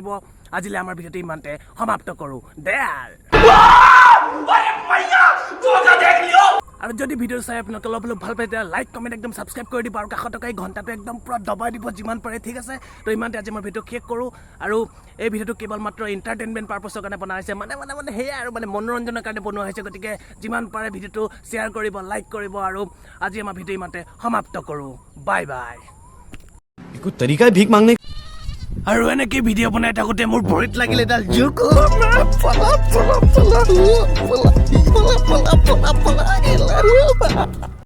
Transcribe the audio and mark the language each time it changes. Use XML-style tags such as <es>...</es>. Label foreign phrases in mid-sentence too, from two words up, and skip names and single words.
<as>আজিলৈ আমাৰ ভিডিঅ'টো ইমানতে সমাপ্ত কৰোঁ। আৰু যদি ভিডিঅ' চাই আপোনালোকে অলপ ভাল পায় তেতিয়া</as> <en>like comment</en> <as>একদম ছাবস্ক্ৰাইব কৰি দিব, আৰু কাষত থকা এই ঘণ্টাটো একদম পুৰা দবাই দিব যিমান পাৰে, ঠিক আছে। তো ইমানতে আজি মই ভিডিঅ' শেষ কৰোঁ। আৰু এই ভিডিঅ'টো কেৱল মাত্ৰ</as> <en>entertainment purpose</en> <as>কাৰণে বনোৱা হৈছে, মানে সেয়াই আৰু মানে মনোৰঞ্জনৰ কাৰণে বনোৱা হৈছে। গতিকে যিমান পাৰে ভিডিঅ'টো শ্বেয়াৰ কৰিব, লাইক কৰিব। আৰু আজি আমাৰ ভিডিঅ' ইমানতে সমাপ্ত কৰোঁ।</as> <en>bye bye.</en> <hi>कोई तरीका है भीख मांगने?</hi> <as>আৰু এনেকৈ ভিডিঅ' বনাই থাকোঁতে মোৰ ভৰিত লাগিলে এডাল জোক।</as>